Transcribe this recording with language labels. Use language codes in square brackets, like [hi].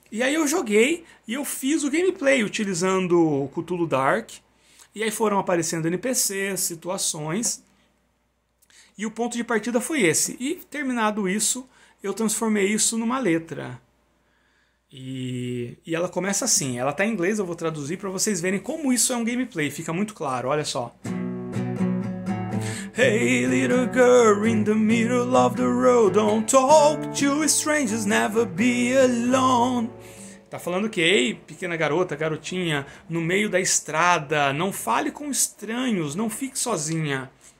[pt] E aí eu joguei e eu fiz o gameplay utilizando o Cthulhu Dark, e aí foram aparecendo NPCs, situações, e o ponto de partida foi esse. E terminado isso, eu transformei isso numa letra. E ela começa assim, ela está em inglês, eu vou traduzir para vocês verem como isso é um gameplay, fica muito claro, olha só. [en] Hey little girl in the middle of the road, don't talk to strangers, never be alone. [pt] Tá falando que, ei, pequena garota, garotinha, no meio da estrada, não fale com estranhos, não fique sozinha.